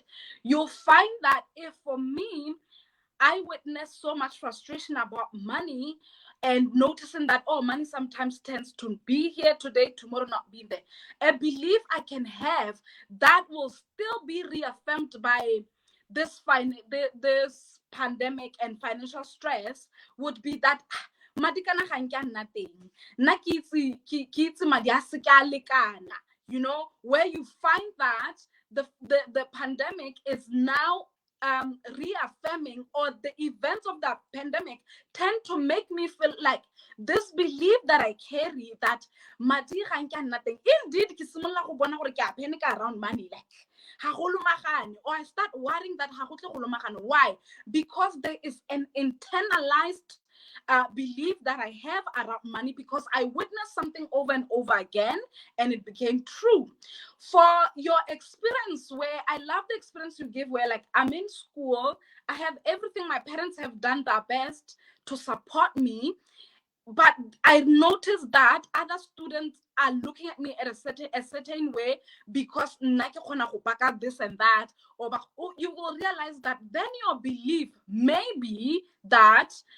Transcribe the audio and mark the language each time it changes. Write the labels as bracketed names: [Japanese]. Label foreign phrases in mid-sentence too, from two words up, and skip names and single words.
[English] You'll find that if for me, I witnessed so much frustration about money and noticing that, money sometimes tends to be here today, tomorrow not be there. A belief I can have that will still be reaffirmed by this pandemic and financial stress would be that [Tswana] madi kana ga nke a nna teng, nna ke itse madi a se ka lekana, [English] where you find that the pandemic is now reaffirming, or the events of the pandemic tend to make me feel like this belief that I carry, that [Tswana] madi ga nke a nna teng, [English] indeed [Tswana] ke simolla go bona gore ke a [English] panic around money, like or I start worrying that why? Because there is an internalized belief that I have around money, because I witnessed something over and over again and it became true. For your experience, where I love the experience you give, where like I'm in school, I have everything, my parents have done their best to support me, but I noticed that other students are looking at me at a certain way, because this and that, or you will realize that then your belief may be that